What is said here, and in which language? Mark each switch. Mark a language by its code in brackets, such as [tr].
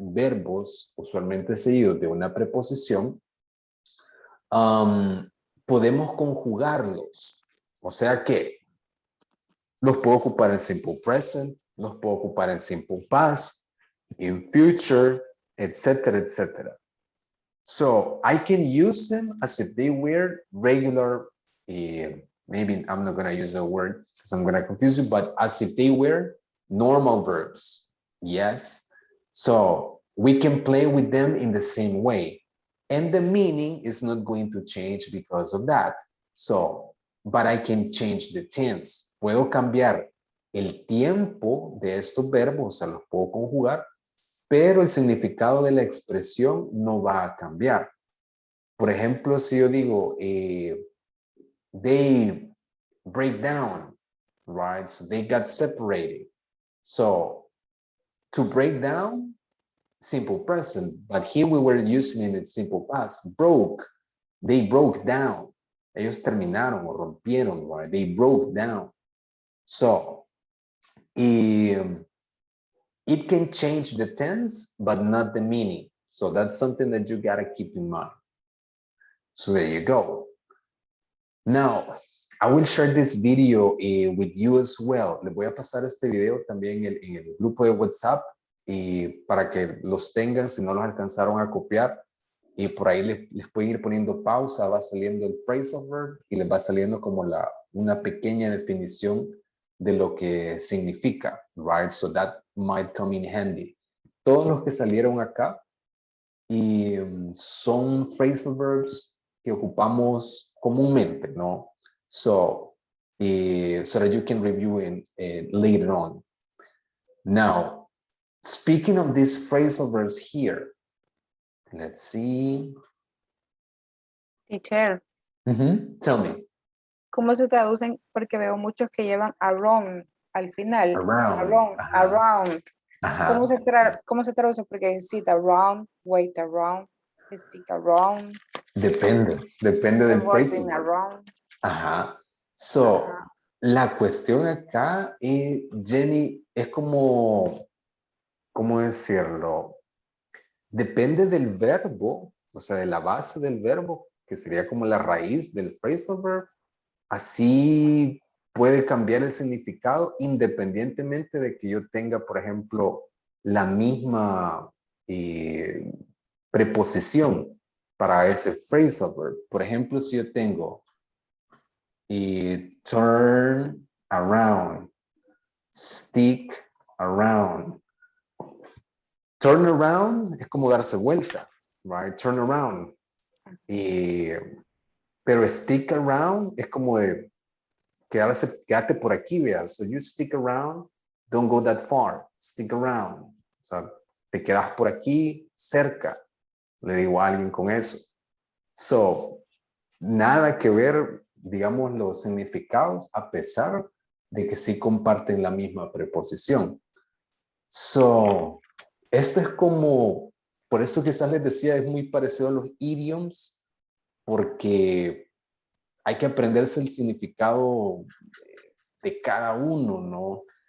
[es] Verbos usualmente seguidos de una preposición, podemos conjugarlos. O sea que los puedo ocupar en simple present, los puedo ocupar en simple past, in future, etc., etc. [en] So I can use them as if they were regular, maybe I'm not going to use a word because I'm going to confuse you, but as if they were normal verbs. Yes. So we can play with them in the same way. And the meaning is not going to change because of that. So, but I can change the tense. [es] Puedo cambiar el tiempo de estos verbos, o sea, los puedo conjugar, pero el significado de la expresión no va a cambiar. Por ejemplo, si yo digo, [en] they break down, right? So they got separated. So to break down, simple present, but here we were using it in simple past. Broke, they broke down. [es] Ellos terminaron o rompieron, [en] right? They broke down. So, it can change the tense, but not the meaning. So that's something that you gotta keep in mind. So there you go. Now, I will share this video with you as well. [es] Le voy a pasar este video también en el grupo de WhatsApp para que los tengan si no los alcanzaron a copiar. Y por ahí les pueden ir poniendo pausa, va saliendo el phrasal verb y les va saliendo como una pequeña definición de lo que significa, right? [en] So that might come in handy. [es] Todos los que salieron acá y son phrasal verbs que ocupamos comúnmente, ¿no? [en] So that you can review it later on. Now, speaking of these phrasal verbs here, let's see. Teacher. Tell me. [es] ¿Cómo se traducen? Porque veo muchos que llevan around al final. [en] Around. [es] Around. ¿Cómo se traduce? [en] Porque sit around, wait around, stick around. [es] Depende del phrasal verb. So, la cuestión acá, Jenny, es como, ¿cómo decirlo? Depende del verbo, o sea, de la base del verbo, que sería como la raíz del phrasal verb. Así puede cambiar el significado independientemente de que yo tenga, por ejemplo, la misma preposición para ese phrasal verb. Por ejemplo, si yo tengo turn around, stick around. Turn around es como darse vuelta, right? Turn around. Pero stick around es como de quédate por aquí, vea. [en] So you stick around, don't go that far, stick around. [es] O sea, te quedas por aquí, cerca. Le digo a alguien con eso. So, nada que ver, digamos, los significados, a pesar de que sí comparten la misma preposición. So, esto es como, por eso quizás les decía, es muy parecido a los idioms, porque hay que aprenderse el significado de cada uno, ¿no?